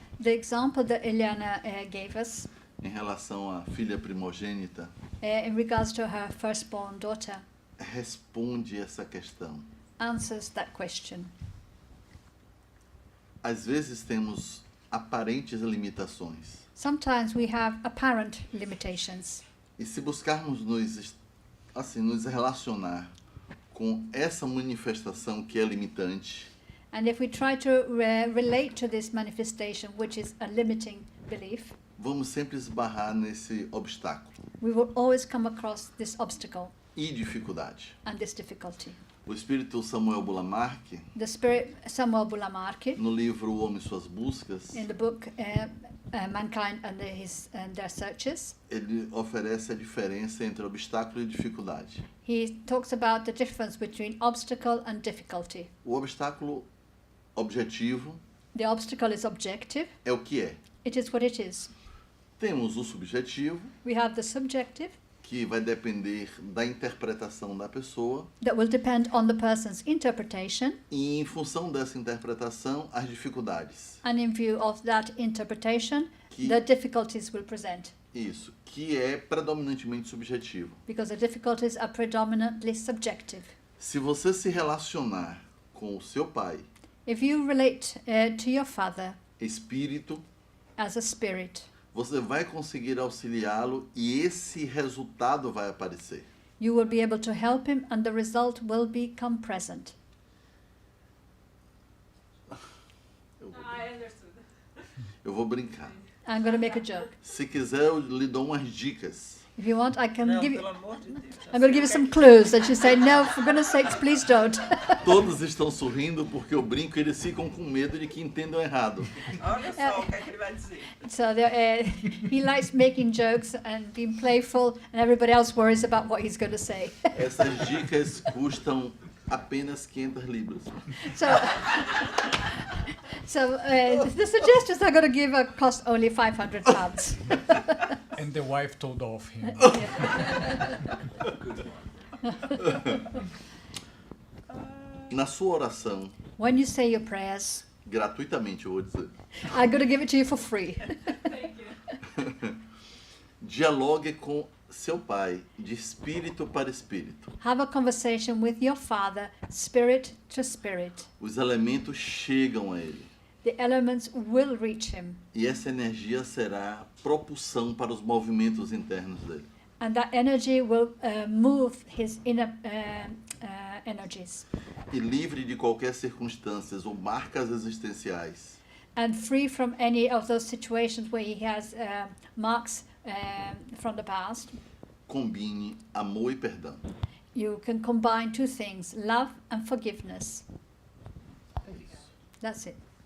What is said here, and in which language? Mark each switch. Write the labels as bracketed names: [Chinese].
[English] The example that Eliana gave us [Portuguese] em relação à filha primogênita [English] in regards to her firstborn daughter [Portuguese] responde essa questão. [English] answers that question. [Portuguese] Às vezes temos aparentes limitações, [English] Sometimes we have apparent limitations, [Portuguese] E se buscarmos nos relacionar com essa manifestação que é limitante, [English] And if we try to relate to this manifestation, which is a limiting belief, [Portuguese] vamos sempre esbarrar nesse obstáculo [English] we will always come across this obstacle [Portuguese] e dificuldade. [English] and this difficulty. [Portuguese] O espírito Samuel Bulamarque, [English] The spirit Samuel Bulamarque, [Portuguese] no livro O Homem e Suas Buscas, [English] in the book Mankind and Their Searches, [Portuguese] ele oferece a diferença entre obstáculo e dificuldade. [English] he talks about the difference between obstacle and difficulty. [Portuguese] O obstáculo objetivo [English] The obstacle is objective, [Portuguese] é o que é. [English] it is what it is. [Portuguese] Temos o subjetivo, [English] We have the subjective, [Portuguese] que vai depender da interpretação da pessoa, [English] that will depend on the person's interpretation, [Portuguese] e em função dessa interpretação, as dificuldades. [English] and in view of that interpretation, [Portuguese] Que- [English] the difficulties will present. [Portuguese] Isso, que é predominantemente subjetivo. [English] Because the difficulties are predominantly subjective. [Portuguese] Se você se relacionar com o seu pai, [English] If you relate to your father [Portuguese] espírito, [English] as a spirit, [Portuguese] você vai conseguir auxiliá-lo e esse resultado vai aparecer. [English] you will be able to help him and the result will become present. [Portuguese] Eu vou brincar. [English] I'm going to make a joke. [Portuguese] Se quiser, eu lhe dou umas dicas. [English] If you want, I can [Portuguese] Não, [English] give [Portuguese] pelo [English] you... [Portuguese] amor de Deus. [English] I'm going to give you some clues that you say, no, for goodness sakes, please don't. [Portuguese] Todos estão sorrindo porque eu brinco e eles ficam com medo de que entendam errado. Olha só o que é que ele vai dizer. [English] So he likes making jokes and being playful, and everybody else worries about what he's going to say. [Portuguese] Essas dicas custam apenas 500 libras. [English] So the suggestions I'm going to give cost only £500. And the wife told off him. [Portuguese] Na sua oração, [English] When you say your prayers, [Portuguese] gratuitamente eu vou dizer, [English] I'm going to give it to you for free. [Portuguese] dialogue com seu pai de espírito para espírito. [English] Have a conversation with your father, spirit to spirit. [Portuguese] Os elementos chegam a ele [English] The elements will reach him, [Portuguese] e essa energia será propulsão para os movimentos internos dele. [English] and that energy will move his inner energies. [Portuguese] E livre de qualquer circunstâncias ou marcas existenciais, [English] And free from any of those situations where he has marks from the past, [Portuguese] combine amor e perdão. [English] you can combine two things, love and forgiveness. That's it.